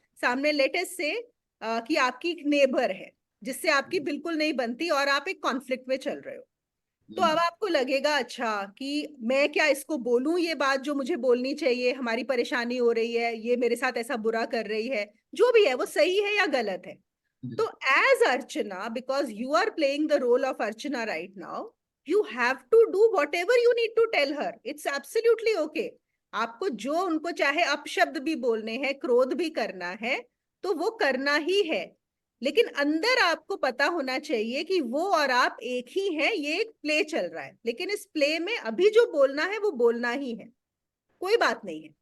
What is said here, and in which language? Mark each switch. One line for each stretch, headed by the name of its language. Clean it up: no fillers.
Hindi: सामने लेटेस्ट से कि आपकी एक नेबर है जिससे आपकी बिल्कुल नहीं बनती और आप एक कॉन्फ्लिक्ट में चल रहे हो. तो अब आपको लगेगा, अच्छा कि मैं क्या इसको बोलूं ये बात जो मुझे बोलनी चाहिए, हमारी परेशानी हो रही है, ये मेरे साथ ऐसा बुरा कर रही है, जो भी है वो सही है या गलत है.
English: तो as Archana, because you are playing the role of Archana right now, you have to do whatever you need to tell her. It's absolutely okay.
Hindi: आपको जो उनको चाहे अपशब्द भी बोलने हैं, क्रोध भी करना है, तो वो करना ही है. लेकिन अंदर आपको पता होना चाहिए कि वो और आप एक ही हैं. ये एक प्ले चल रहा है, लेकिन इस प्ले में अभी जो बोलना है वो बोलना ही है. कोई बात नहीं है.